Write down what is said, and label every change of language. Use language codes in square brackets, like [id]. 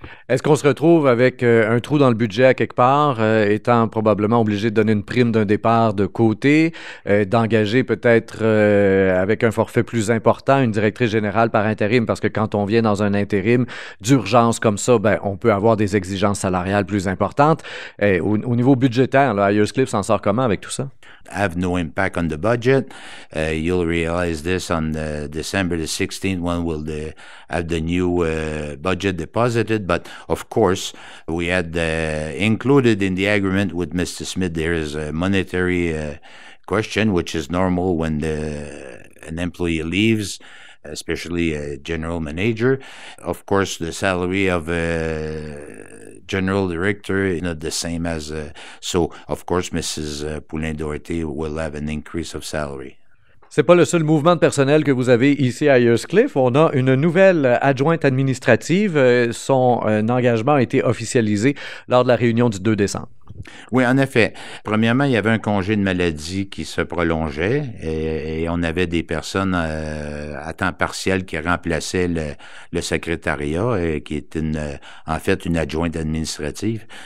[fr] Est-ce qu'on se retrouve avec un trou dans le budget à quelque part, étant probablement obligé de donner une prime d'un départ de côté, d'engager peut-être avec un forfait plus important une directrice générale par intérim, parce que quand on vient dans un intérim d'urgence comme ça, ben, on peut avoir des exigences salariales plus importantes. Au niveau budgétaire, là, Ayerscliff s'en sort comment avec tout ça? [en] Have no impact on the budget. You'll realize this on December the 16th when we'll have the new budget deposited. But of course, we had included in the agreement with Mr. Smith, there is a monetary question, which is normal when an employee leaves, especially a general manager. Of course, the salary of a general director is not the same as, so of course, Mrs. Poulin-Doherty will have an increase of salary. [fr] C'est pas le seul mouvement de personnel que vous avez ici à Ayerscliff. On a une nouvelle adjointe administrative. Son engagement a été officialisé lors de la réunion du 2 décembre. Oui, en effet. Premièrement, il y avait un congé de maladie qui se prolongeait et on avait des personnes à temps partiel qui remplaçaient le secrétariat et qui est en fait une adjointe administrative.